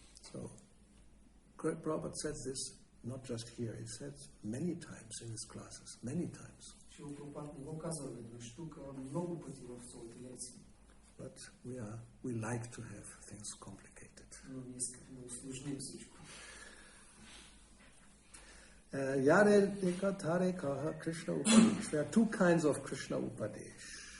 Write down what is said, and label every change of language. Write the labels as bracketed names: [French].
[English] So, Prabhupada says this not just here, it says many times in his classes, many times. [Romanian] Și Prabhupada nu o [Bulgarian] казва веднъж тук, много пъти в своите лекции. [English] But we like to have things complicated. [Bulgarian] Но ние искаме да усложним всичко. [Bangla] Yare Ekatare Kaha Krishna Upadesh. [English] There are two kinds of Krishna Upadesh.